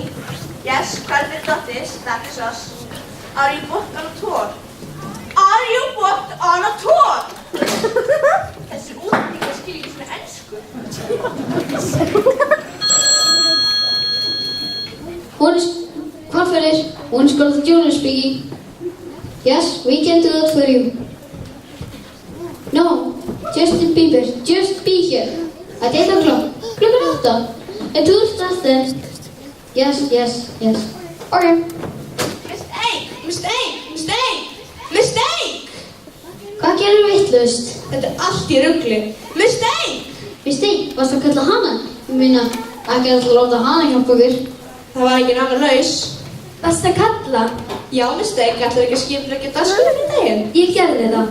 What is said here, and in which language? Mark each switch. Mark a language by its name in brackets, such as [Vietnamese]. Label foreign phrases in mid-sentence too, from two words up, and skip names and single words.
[English] Yes, Hvalfjarðardóttir, that is us. Are you booked on a tour? Are you booked on a tour? [Icelandic] Þessir útlendingar skilja ekki svona ensku. Hvalfjarðar, [English] one is called Junior speaking. Yes, we can do that for you. No, Justin Bieber, just be here. At 8 o'clock. Klukkan 8. And do stuff then. Yes. Okay. Mistake! [Icelandic] Hvað gerum við vitlaust? Þetta allt í rugli. Mistake! Varstu að kalla hana? Ég meina, ekki að láta hana hjálpa okkur. Það var engin annar laus. Varstu að kalla? Já, Mistake, ætlar ekki að skipuleggja dagskrá fyrir daginn. Ég gerði það.